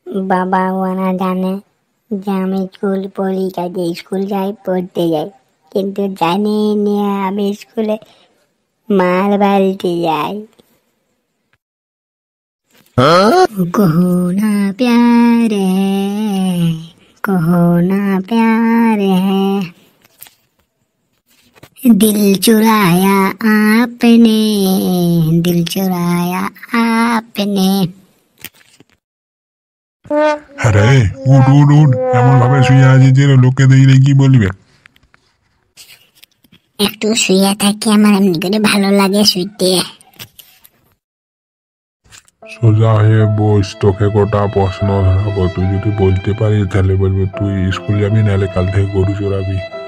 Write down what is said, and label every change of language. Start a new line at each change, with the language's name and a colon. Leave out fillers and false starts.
Bangla: বাবা ওরা জানে যে আমি স্কুল পড়ি, কাজে স্কুল যাই, পড়তে যাই, কিন্তু জানি না আমি স্কুলে মাল বালতে যাই।
Hindi: कहो ना प्यार है, कहो ना प्यार है, दिल चुराया आपने, दिल चुराया आपने।
Bangla: আরে উঠ উঠ উঠ, এমন ভাবে শুয়ে আছি যে লোকে দেখলে কি বলবে? একটু শুয়ে থাকি, আমার এমনি করে ভালো লাগে শুইতে। সোজা হয়ে বস, তোকে কটা প্রশ্ন ধরাবো, তুই যদি বলতে পারিস তাহলে বলবো তুই স্কুল যাবি, নাহলে কাল থেকে গরু চড়াবি।